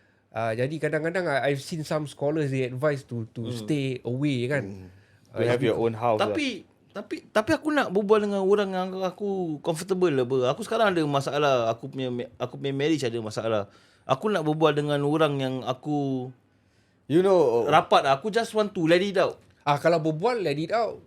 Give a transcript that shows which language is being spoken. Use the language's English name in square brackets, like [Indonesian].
[Malay] Jadi kadang-kadang [English] I've seen some scholars, they advise to stay away kan. You have your own house. [Malay] Tapi aku nak berbual dengan orang yang aku comfortable lah. Aku sekarang ada masalah. Aku punya marriage ada masalah. Aku nak berbual dengan orang yang aku rapat. Aku [English] just want to let it out. [Malay] Kalau berbual, [English] let it out.